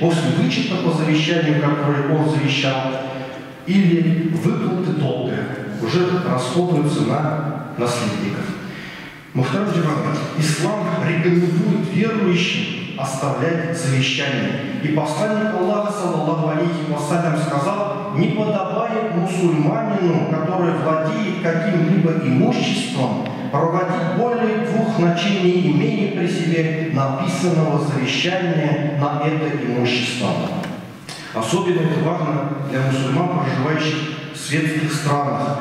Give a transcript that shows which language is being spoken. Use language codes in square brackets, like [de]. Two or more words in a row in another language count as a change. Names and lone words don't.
[ru] После вычета по завещанию, которое он завещал, или выплаты долга уже расходуются на наследников. [ar] محترم جماعة, [ru] ислам рекомендует верующим оставлять завещание. И посланник Аллаха, [ar] صلى الله عليه وسلم, [ru] сказал: не подобает мусульманину, который владеет каким-либо имуществом, проводить более 2 ночей, не имея при себе написанного завещания на это имущество. Особенно это важно для мусульман, проживающих в светских странах.